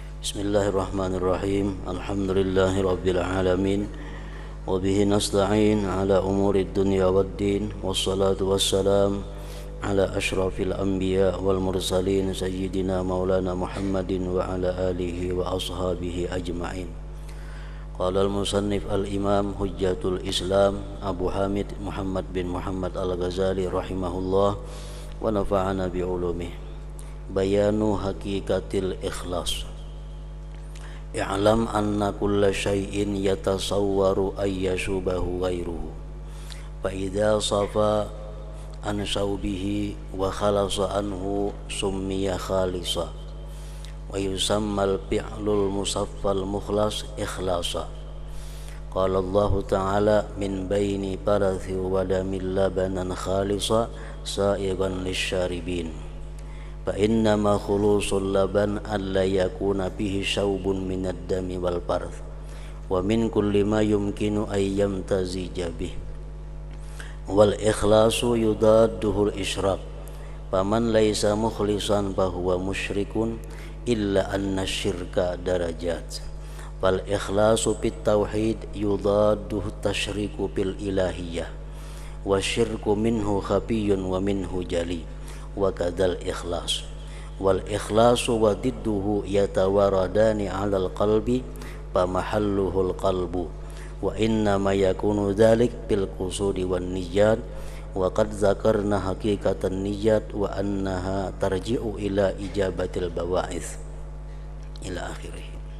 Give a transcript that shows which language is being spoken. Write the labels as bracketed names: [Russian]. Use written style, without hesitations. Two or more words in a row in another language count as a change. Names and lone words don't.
[Arabic] بسم الله الرحمن الرحيم. الحمد لله رب العالمين. وبه نستعين على أمور الدنيا والدين. والصلاة والسلام على أشرف الأنبياء والمرسلين سيدنا مولانا محمد وعلى آله وأصحابه أجمعين. قال المصنف الإمام حجة الإسلام أبو حامد محمد بن محمد الغزالي رحمه الله ونفعنا بعلومه. بيان حقيقة الإخلاص. اعلم أن كل شيء يتصور أن يشوبه غيره فإذا صفا عن شوبه وخلص عنه سمي خالصا ويسمى الفعل المصفى المخلص إخلاصا. قال الله تعالى من بين فرث ودم لبنا خالصا سائغا للشاربين. فإنما خلوص اللبن ألا يكون فيه شوب من الدم والفرث ومن كل ما يمكن أن يمتزج به والإخلاص يضاده الإشراك فمن ليس مخلصا فهو مشرك إلا أن الشرك درجات والإخلاص في التوحيد يضاده التشريك بالإلهية والشرك منه خفي ومنه جلي وكذا الإخلاص والإخلاص وضده يتواردان على القلب فمحله القلب وإنما يكون ذلك بالقصود والنيات وقد ذكرنا حقيقة النيات وأنها ترجع إلى إجابة البواعث إلى آخره.